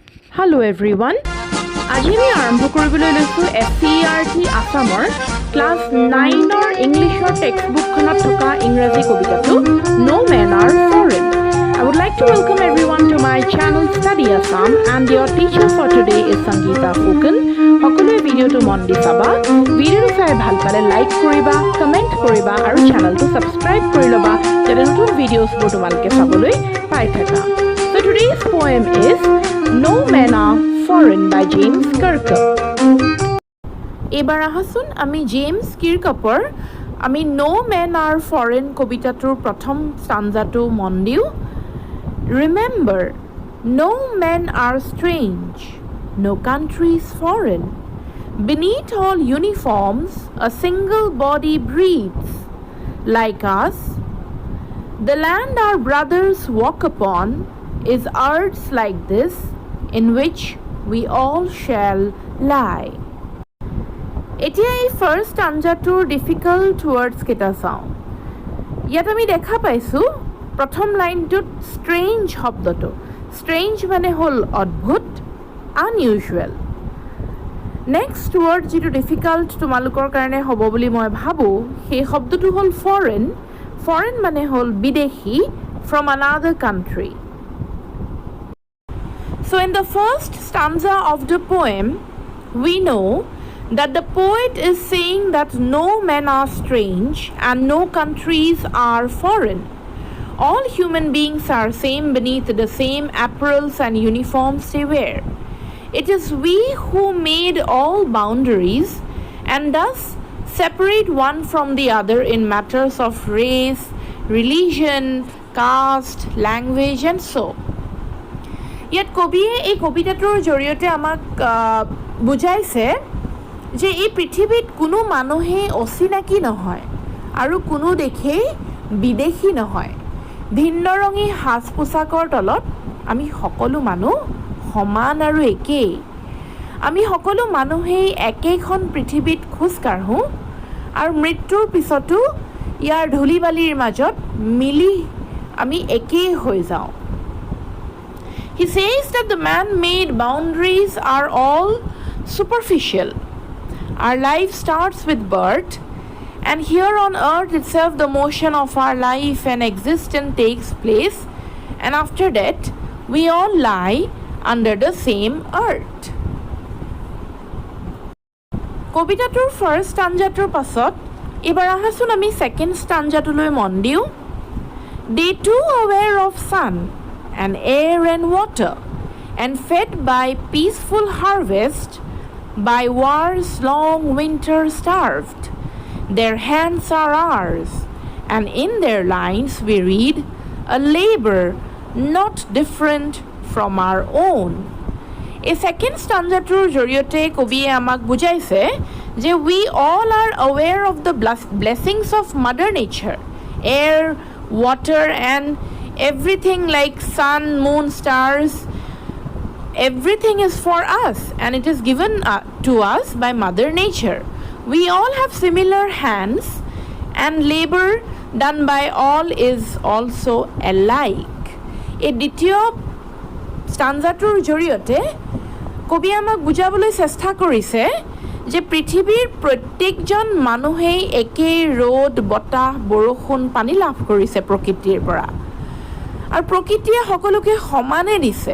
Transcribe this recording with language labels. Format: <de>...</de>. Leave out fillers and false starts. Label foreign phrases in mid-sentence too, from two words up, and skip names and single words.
<en>Hello everyone.</en> <as>আজি আমি আৰম্ভ কৰিবলৈ লৈছোঁ SCERT আসামৰ ক্লাছ 9ৰ ইংলিছৰ টেক্সটবুকখনত থকা ইংৰাজী কবিতাটো No Men Are Foreign.</as> <en>I would like to welcome everyone to my channel Study Assam and your teacher for today is Sangeeta Fukan.</en> <as>সকলোৱে ভিডিঅ'টো মন দি চাবা, ভিডিঅ'টো চাই ভাল পালে লাইক কৰিবা, কমেণ্ট কৰিবা আৰু চেনেলটো ছাবস্ক্ৰাইব কৰি ল'বা যাতে নতুন ভিডিঅ'ছবোৰ তোমালোকে চাবলৈ পাই থাকা।</as> <en>So today's poem is No Men Are Foreign by James Kirkup.</en> <as>এবাৰ আহাচোন আমি জেমছ কিৰকাপৰ আমি No Men Are Foreign কবিতাটোৰ প্ৰথম ষ্টাঞ্জাটো মন দিওঁ।</as> <en>Remember, no men are strange, no country is foreign. Beneath all uniforms, a single body breathes. Like us, the land our brothers walk upon is earths like this, in which we all shall lie.</en> <as>এতিয়া এই ফাৰ্ষ্ট আঞ্জাটোৰ</as> <en>difficult words</en> <as>কেইটা চাওঁ। ইয়াত আমি দেখা পাইছোঁ প্ৰথম লাইনটোত ষ্ট্ৰেঞ্জ শব্দটো। ষ্ট্ৰেঞ্জ মানে হ'ল অদ্ভুত, আনইউজুৱেল।</as> <en>next word</en> <as>যিটো ডিফিকাল্ট তোমালোকৰ কাৰণে হ'ব বুলি মই ভাবোঁ সেই শব্দটো হ'ল ফৰেন। ফৰেন মানে হ'ল বিদেশী,</as> <en>from another country. So in the first stanza of the poem, we know that the poet is saying that no men are strange and no countries are foreign. All human beings are same beneath the same apparels and uniforms they wear. It is we who made all boundaries and thus separate one from the other in matters of race, religion, caste, language and so.</en> <as>ইয়াত কবিয়ে এই কবিতাটোৰ জৰিয়তে আমাক বুজাইছে যে এই পৃথিৱীত কোনো মানুহেই অচিনাকি নহয় আৰু কোনো দেশেই বিদেশী নহয়। ভিন্ন ৰঙী সাজ পোছাকৰ তলত আমি সকলো মানুহ সমান আৰু একেই। আমি সকলো মানুহেই একেখন পৃথিৱীত খোজ কাঢ়োঁ আৰু মৃত্যুৰ পিছতো ইয়াৰ ধূলি বালিৰ মাজত মিলি আমি একেই হৈ যাওঁ।</as> <en>He says that the man-made boundaries are all superficial. Our life starts with birth, and here on earth itself the motion of our life and existence takes place, and after that we all lie under the same earth.</en> <as>কবিতাটোৰ ফাৰ্ষ্ট ষ্টাঞ্জাটোৰ পাছত এবাৰ আহাচোন আমি ছেকেণ্ড ষ্টাঞ্জাটোলৈ মন দিওঁ।</as> <en>They too aware of sun and air and water, and fed by peaceful harvest, by war's long winter starved. Their hands are ours, and in their lines we read a labor not different from our own.</en> <as>এই ছেকেণ্ড ষ্টাঞ্জাটোৰ জৰিয়তে কবিয়ে আমাক বুজাইছে যে</as> <en>we all are aware of the blessings of Mother Nature, air, water and everything like sun, moon, stars. Everything is for us and it is given to us by Mother Nature. We all have similar hands and labor done by all is also alike.</en> <as>এই দ্বিতীয় ষ্টাঞ্জাটোৰ জৰিয়তে কবি আমাক বুজাবলৈ চেষ্টা কৰিছে যে পৃথিৱীৰ প্ৰত্যেকজন মানুহেই একেই ৰ'দ, বতাহ, বৰষুণ, পানী লাভ কৰিছে প্ৰকৃতিৰ পৰা আৰু প্ৰকৃতিয়ে সকলোকে সমানে দিছে।</as>